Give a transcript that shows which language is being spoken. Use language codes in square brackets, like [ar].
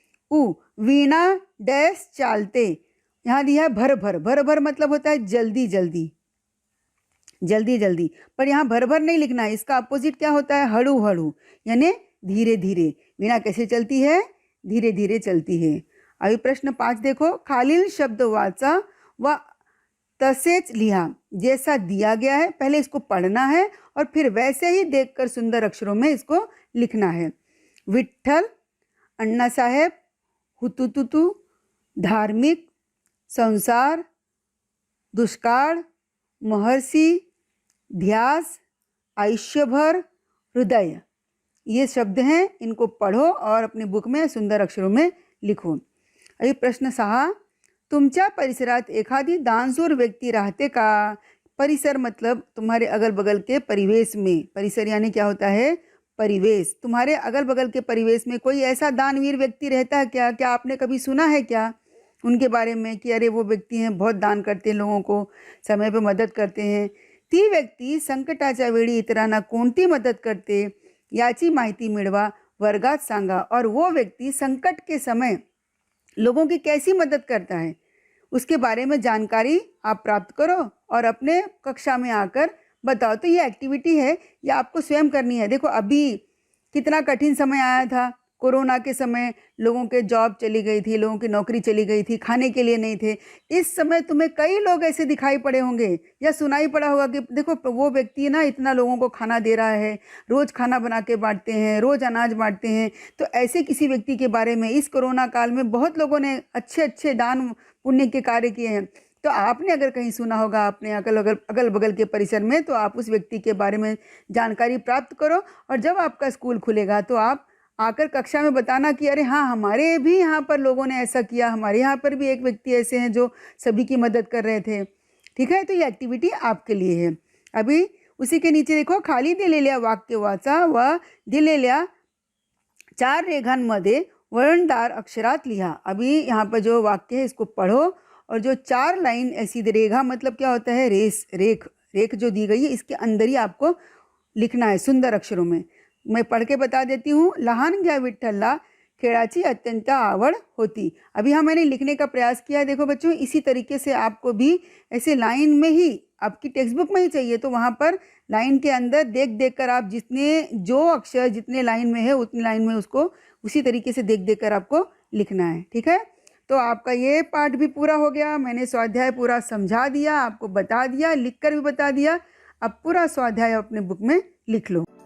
[mr] उ वीणा डैश चालते। [hi] यहाँ दिया है भर भर। भर भर मतलब होता है जल्दी जल्दी, जल्दी जल्दी। पर यहाँ भर भर नहीं लिखना है, इसका अपोजिट क्या होता है? हड़ू हड़ू यानी धीरे धीरे। वीणा कैसे चलती है? धीरे धीरे चलती है। अभी प्रश्न 5 देखो। [mr] खालील शब्द वाचा व तसेच लिहा। [hi] जैसा दिया गया है पहले इसको पढ़ना है और फिर वैसे ही देखकर सुंदर अक्षरों में इसको लिखना है। विठ्ठल, अण्णा साहेब, हुतुतुतु, धार्मिक, संसार, दुष्काळ, महर्षि, ध्यास, आयुष्यभर, हृदय। ये शब्द हैं, इनको पढ़ो और अपनी बुक में सुंदर अक्षरों में लिखो। अभी प्रश्न 6। [mr] तुमच्या परिसरात एखादी दानशूर व्यक्ती राहते का? [hi] परिसर मतलब तुम्हारे अगल बगल के परिवेश में। परिसर यानी क्या होता है? परिवेश। तुम्हारे अगल बगल के परिवेश में कोई ऐसा दानवीर व्यक्ति रहता है क्या? क्या आपने कभी सुना है क्या उनके बारे में कि अरे वो व्यक्ति हैं, बहुत दान करते हैं, लोगों को समय पे मदद करते हैं? [mr] ती व्यक्ती संकटाच्या वेळी इतरांना कोणती मदत करते याची माहिती मिळवा, वर्गात सांगा। [hi] और वो व्यक्ति संकट के समय लोगों की कैसी मदद करता है उसके बारे में जानकारी आप प्राप्त करो और अपने कक्षा में आकर बताओ। तो ये एक्टिविटी है, ये आपको स्वयं करनी है। देखो अभी कितना कठिन समय आया था, कोरोना के समय लोगों के जॉब चली गई थी, लोगों की नौकरी चली गई थी, खाने के लिए नहीं थे। इस समय तुम्हें कई लोग ऐसे दिखाई पड़े होंगे या सुनाई पड़ा होगा कि देखो वो व्यक्ति ना इतना लोगों को खाना दे रहा है, रोज़ खाना बना के बांटते हैं, रोज़ अनाज बांटते हैं। तो ऐसे किसी व्यक्ति के बारे में इस कोरोना काल में बहुत लोगों ने अच्छे अच्छे दान पुण्य के कार्य किए हैं। तो आपने अगर कहीं सुना होगा अपने अगल बगल के परिसर में, तो आप उस व्यक्ति के बारे में जानकारी प्राप्त करो और जब आपका स्कूल खुलेगा तो आप आकर कक्षा में बताना कि अरे हाँ, हमारे भी यहाँ पर लोगों ने ऐसा किया, हमारे यहाँ पर भी एक व्यक्ति ऐसे हैं जो सभी की मदद कर रहे थे। ठीक है, तो ये एक्टिविटी आपके लिए है। अभी उसी के नीचे देखो, [mr] खाली दिलेल्या वाक्य वाचा व दिलेल्या 4 रेघांमध्ये वळणदार अक्षरात लिहा। [hi] अभी यहाँ पर जो वाक्य है इसको पढ़ो और जो 4 लाइन ऐसी रेखा मतलब क्या होता है? रेख जो दी गई है इसके अंदर ही आपको लिखना है सुंदर अक्षरों में। मैं पढ़ के बता देती हूँ। [mr] लहानग्या विठ्ठलला खेळाची अत्यंत आवड होती। [hi] अभी हाँ मैंने लिखने का प्रयास किया है। देखो बच्चों, इसी तरीके से आपको भी ऐसे लाइन में ही, आपकी टेक्स्ट बुक में ही चाहिए तो वहाँ पर लाइन के अंदर देख देख कर आप जो अक्षर जितने लाइन में है उतनी लाइन में उसको उसी तरीके से देख देख कर आपको लिखना है। ठीक है, तो आपका ये पार्ट भी पूरा हो गया। मैंने स्वाध्याय पूरा समझा दिया, आपको बता दिया, लिख कर भी बता दिया। अब पूरा स्वाध्याय अपने बुक में लिख लो।